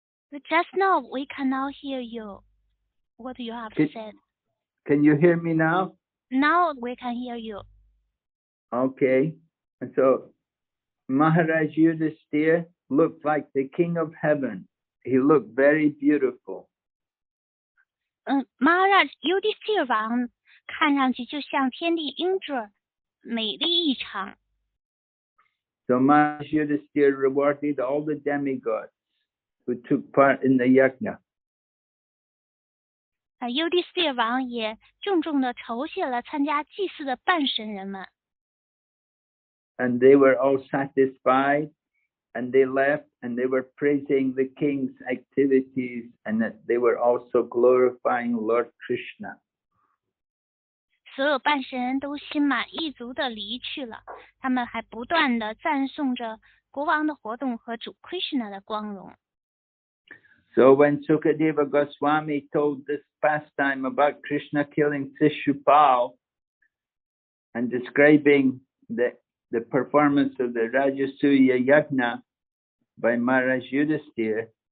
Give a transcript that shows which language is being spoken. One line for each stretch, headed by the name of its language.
English: Just now we cannot hear you. what you have said. Can you hear me now? Now we can hear you. Okay. And so Maharaj Yudhisthira looked like the king of heaven. He looked very beautiful.
Chinese: Maharaj Yudhisthira 王看上去就像天地英俊，美丽异常。
English: So Maharaj Yudhisthira rewarded all the demigods who took part in the yajna.
Chinese: Yudhisthira 王也重重的酬谢了参加祭祀的半神人们。
English: And they were all satisfied, and they left, and they were praising the king's activities, and that they were also glorifying Lord Krishna.
Chinese: 所有半神人都心满意足的离去了，他们还不断的赞颂着国王的活动和主 Krishna 的光荣。
English: So when Sukadeva Goswami told this pastime about Krishna killing Śiśupāla and describing the performance of the Rajasuya Yajna by Maharaj Yudhisthira,